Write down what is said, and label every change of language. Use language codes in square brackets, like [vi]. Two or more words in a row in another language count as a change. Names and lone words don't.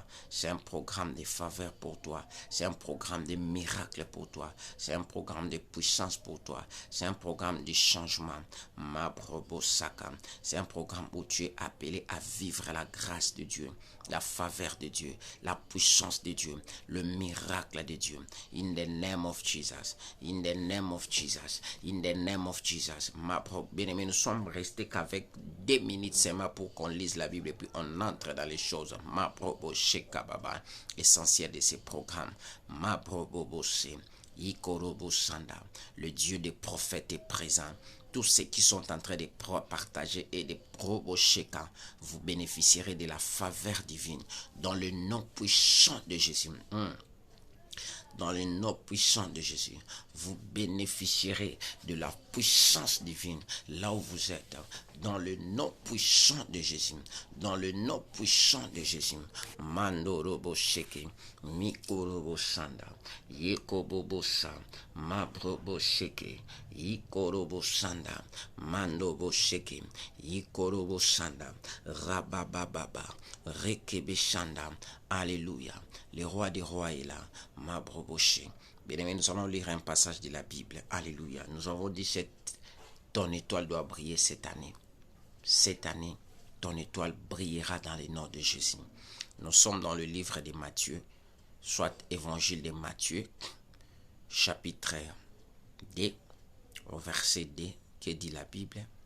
[fr] C'est un programme de faveur pour toi. C'est un programme de miracle pour toi. C'est un programme de puissance pour toi. C'est un programme de changement. Mabrobo Saka. C'est un programme où tu es appelé à vivre la grâce de Dieu, la faveur de Dieu, la puissance de Dieu, le miracle de Dieu. [en] In the name of Jesus. In the name of Jesus. In the name of Jesus. [fr] Bien-aimé, nous sommes restés qu'avec 2 minutes seulement pour qu'on lise la Bible et puis on entre dans les choses. Ma probo Shekababa, essentiel de ces programmes. Ma probo se. Ikorobo Sanda. Le Dieu des prophètes est présent. Tous ceux qui sont en train de partager et de provocher, vous bénéficierez de la faveur divine dans le nom puissant de Jésus. Dans le nom puissant de Jésus, vous bénéficierez de la puissance divine là où vous êtes. Dans le nom puissant de Jésus, dans le nom puissant de Jésus. Mandorobo Sheke, Mikorobo Sanda, Yekobobo Sa, Mabrobo Sheke, Yikorobo Sanda, Mandobo Sheke, Yikorobo Sanda, Rabababa, Rekebe Sanda. Alléluia. Le roi des rois est là. Mabroboché. Bien-aimé, nous allons lire un passage de la Bible. Alléluia. Nous avons dit que ton étoile doit briller cette année. Cette année, ton étoile brillera dans le nom de Jésus. Nous sommes dans le livre de Matthieu, soit évangile de Matthieu, chapitre 2, au verset 2, que dit la Bible.